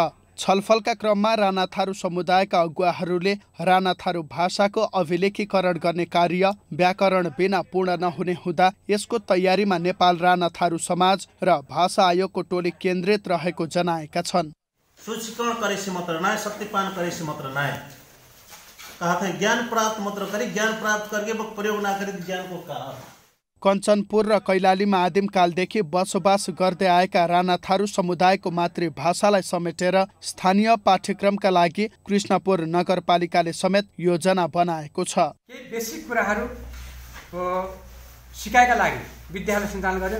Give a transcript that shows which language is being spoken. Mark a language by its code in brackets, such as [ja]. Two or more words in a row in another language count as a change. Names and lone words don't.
[ne] छलफलका क्रममा राणा थारू समुदायका अगुवाहरूले राणा थारू भाषाको अभिलेखीकरण गर्ने कार्य व्याकरण बिना पूर्ण नहुने हुँदा यसको तयारीमा नेपाल राणा थारू समाज र भाषा आयोगको टोली केन्द्रित रहेको जनाएका छन्। [thr] सूचीकरण करे से मात्र ना, सत्यापन करे से मात्र ना, कहा था ज्ञान प्राप्त मात्र करी, ज्ञान प्राप्त करके वो प्रयोग ना करे ज्ञान को कहा। [ne] कञ्चनपुर र कैलालीमा आदिमकालदेखि बसोबास गर्दै आएका राणा थारू समुदायको मातृभाषालाई समेटेर स्थानीय पाठ्यक्रमका लागि कृष्णपुर नगरपालिकाले समेत योजना बनाएको छ। केही बेसिक कुराहरू सिकाइका लागि विद्यालय सञ्चालन गर्यो।